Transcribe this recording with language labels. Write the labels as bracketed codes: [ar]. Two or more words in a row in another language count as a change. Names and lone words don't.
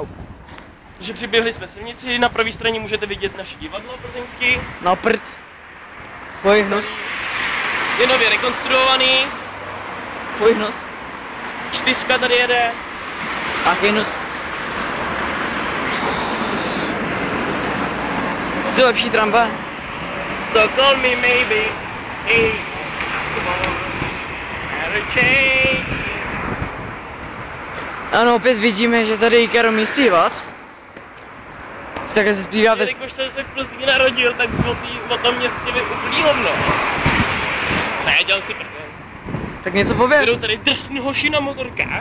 [cs] Takže přiběhli jsme silnici, na pravé straně můžete vidět naše divadlo plzeňský. Na prd. Tvoj hnus. Je nově rekonstruovaný. Tvoj hnus. 4 tady jede. Jaký hnus? Co je lepší tramvaj? [en] So call me maybe. Hey, come on. Never change. [cs] Ano, opět vidíme, že tady Ikaro umí zpívat. Takhle se zpívá bez... Jelikož jsem se v Plzni narodil, tak o tom městě vím úplný hovno. Ne, dělám si prdel. Tak něco pověz. Jedou tady drsný hoši na motorkách.